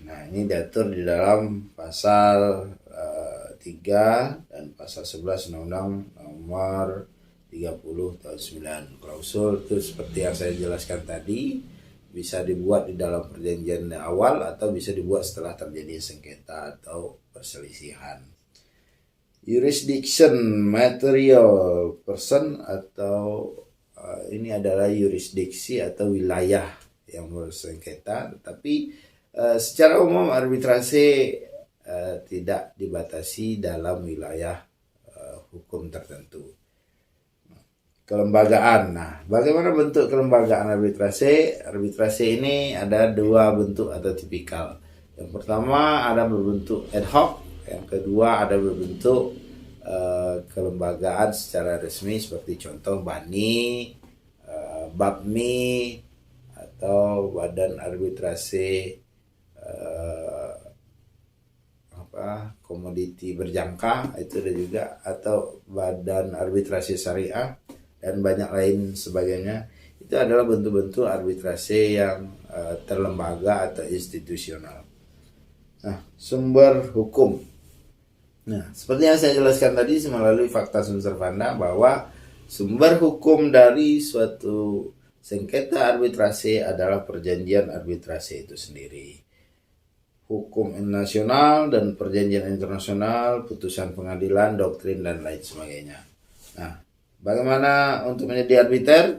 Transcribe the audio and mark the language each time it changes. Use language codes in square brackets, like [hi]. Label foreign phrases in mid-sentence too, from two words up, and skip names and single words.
[id] Nah, ini diatur di dalam pasal 3 dan pasal 11 Undang-Undang nomor 30 tahun 9. Klausul itu seperti yang saya jelaskan tadi, bisa dibuat di dalam perjanjian awal atau bisa dibuat setelah terjadi sengketa atau perselisihan. [en] Jurisdiction material person [id] atau ini adalah yurisdiksi atau wilayah yang bersengketa, tetapi secara umum arbitrase tidak dibatasi dalam wilayah hukum tertentu. Kelembagaan. Nah, bagaimana bentuk kelembagaan arbitrase? Arbitrase ini ada dua bentuk atau tipikal. Yang pertama ada berbentuk [la] ad hoc, [id] yang kedua ada berbentuk kelembagaan secara resmi seperti contoh BANI, BAPMI, atau Badan Arbitrase Komoditi Berjangka, itu ada juga, atau Badan Arbitrase Syariah dan banyak lain sebagainya. Itu adalah bentuk-bentuk arbitrase yang terlembaga atau institusional. Nah, sumber hukum. Nah, seperti yang saya jelaskan tadi melalui [la] fakta sunt servanda [id] bahwa sumber hukum dari suatu sengketa arbitrase adalah perjanjian arbitrase itu sendiri. Hukum nasional dan perjanjian internasional, putusan pengadilan, doktrin, dan lain sebagainya. Nah, bagaimana untuk menjadi arbiter?